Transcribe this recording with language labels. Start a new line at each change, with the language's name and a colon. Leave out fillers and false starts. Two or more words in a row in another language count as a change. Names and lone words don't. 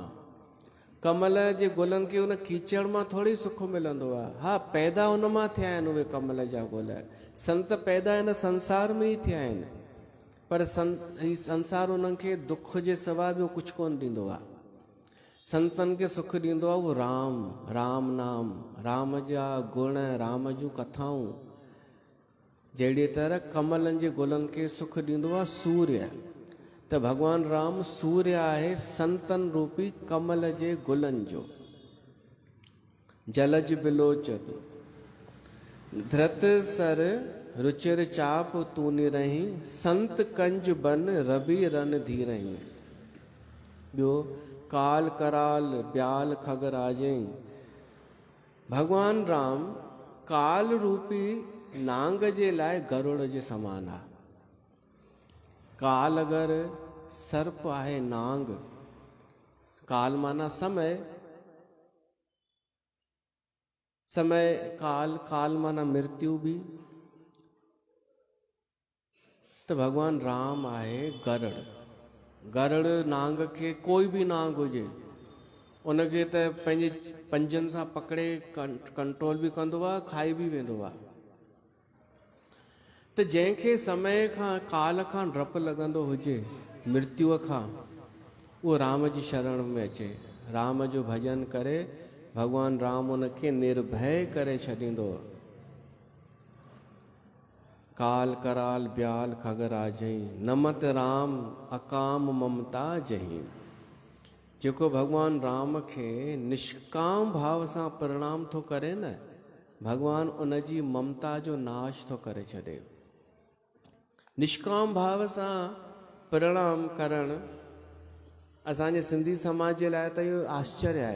Sindhi: कमल जे गुलनि खे उन कीचड़ मां थोड़ी सुख मिलंदो आहे। हा, पैदा उन मां थिया आहिनि उहे कमल जा गुल। संत पैदा इन संसार में ई थिया आहिनि, पर ही संसार उन्हनि खे दुख जे सवाइ ॿियो कुझु कोन ॾींदो आहे। संतनि खे सुख ॾींदो आहे उहो राम, राम नाम, राम जा गुण, राम जूं कथाऊं। जहिड़ी तरह कमलनि जे गुलनि खे सुख ॾींदो आहे सूर्य, त भॻवानु राम सूर्य आहे संतन रूपी कमल जे गुलनि जो।
Awadhi: जलज बिलोचन धृत सर रुचिर चाप तू निरही, संत कंज बन रवि रन धीरही। ॿियो काल कराल ब्याल खगराजई।
Sindhi: भॻवानु राम काल रूपी नांग जे लाइ गरुड़ जे समान आहे। काल अगरि सर्प आहे, नांग, काल माना समय, समय काल, काल माना मृत्यु बि। त भॻवानु राम आहे गरुड़। गरुड़ नांग खे, कोई बि नांग हुजे, उनखे त पंहिंजे पंजनि सां पकड़े कंट्रोल बि कंदो आहे, खाई बि वेंदो आहे। त जंहिंखे समय खां, काल खां डपु लॻंदो हुजे, मृत्युअ खां, उहो राम जी शरण में अचे, राम जो भजन करे, भॻवानु राम उनखे निर्भय करे छॾींदो।
Awadhi: काल कराल ब्याल खगराजई, नमत राम अकाम ममता जही।
Sindhi: जेको भॻवानु राम खे निष्काम भाव सां प्रणाम थो करे न, भॻवानु उन जी ममता जो नाश थो करे छॾे। निष्काम भाव सां प्रणाम करणु असांजे सिंधी समाज जे लाइ त इहो आश्चर्य आहे।